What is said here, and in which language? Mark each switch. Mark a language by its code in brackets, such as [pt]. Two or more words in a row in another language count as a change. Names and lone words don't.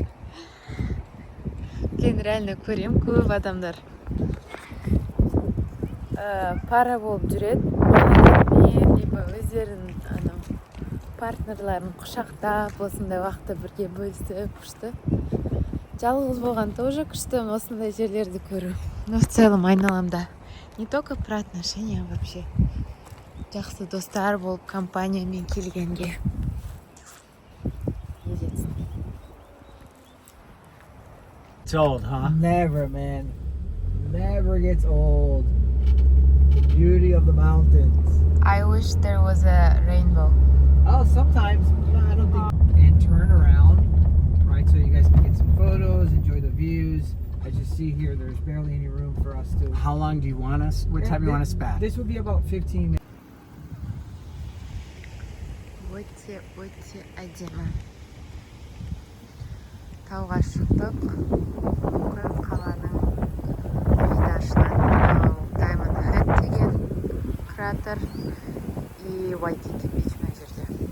[kk] Кейін реально көрем, көп адамдар пара болып жүреді. Балалармен, либо өздерінің партнерларын құшақтап, осындай уақытта бірге бөлісіп күшті. Жалғыз болған тоже күшті, осындай жерлерді көру. [ru] Но в целом айналамда не только про отношения, вообще [kk] жақсы достар болып компаниямен келгенге. [en] It's old, huh? Never, man. Never gets old. The beauty of the mountains. I wish there was a rainbow. Oh, sometimes, I don't think. And turn around, right? So you guys can get some photos, enjoy the views. As you see here, there's barely any room for us to. How long do you want us? What time do you want us back? This would be about 15 minutes. [kk] Өте әдемі. Тауға шықтық. Бүкіл қаланың виді ашылады. Diamond Head деген кратер и Waikiki Beach мына жерде.